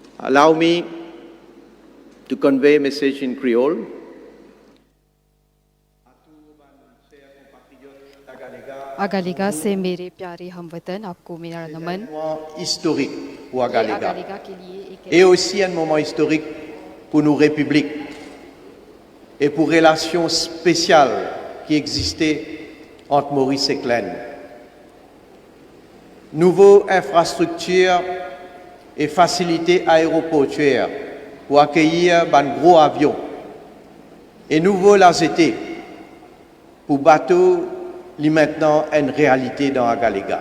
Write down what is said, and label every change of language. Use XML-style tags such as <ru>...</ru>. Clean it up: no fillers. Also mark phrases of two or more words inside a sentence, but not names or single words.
<en>Allow me to convey a message in Creole.</en> <hi>Agalega से मेरे प्यारे हमवतन आपको मेरा नमन</hi> <fr>Moment historique pour</fr> <hi>ये Agalega Agalega के लिए एक</hi> <fr>et aussi un moment historique pour nos républiques et pour relations spéciales qui existaient entre Maurice et Glen. Nouvelles infrastructures et facilités aéroportuaires pour accueillir un gros avion et nouveaux LAZT pour bateaux qui maintenant une réalité dans Agalega.</fr>